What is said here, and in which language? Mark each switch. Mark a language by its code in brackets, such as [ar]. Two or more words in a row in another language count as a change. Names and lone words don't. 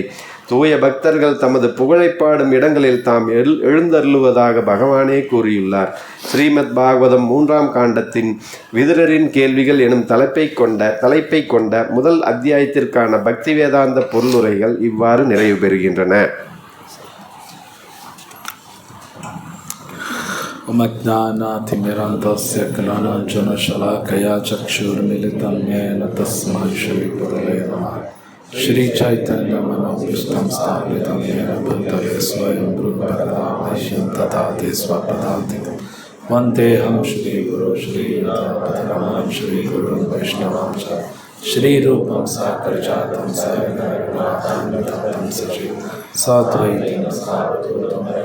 [ta] தூய பக்தர்கள் தமது புகழை பாடும் இடங்களில் தாம் எழுந்தருளுவதாக பகவானே கூறியுள்ளார். ஸ்ரீமத் பாகவதம் 3ஆம் காண்டத்தின் விதுரரின் கேள்விகள் எனும் தலைப்பை கொண்ட முதல் அத்தியாயத்திற்கான பக்தி வேதாந்த பொருளுரைகள் இவ்வாறு நிறைவு பெறுகின்றன. [sa] उमज्ञानातिमिरन्तस्य ज्ञानाञ्जनशलाकया चक्षुर्मिलितं येन तस्मै श्रीगुरवे नमः. श्रीचैतन्यमनोभीष्टं स्थापितं येन भूतले स्वयं रूपकदामह्यं ददाति स्वपदान्तिकं वन्देऽहं श्रीगुरो श्रीयुतापदकमलं श्रीगुरुं वैष्णवं च श्रीरूपं साग्रजातं सहगणरघुनाथान्वितं सजीवं साद्वैतं सावधूतं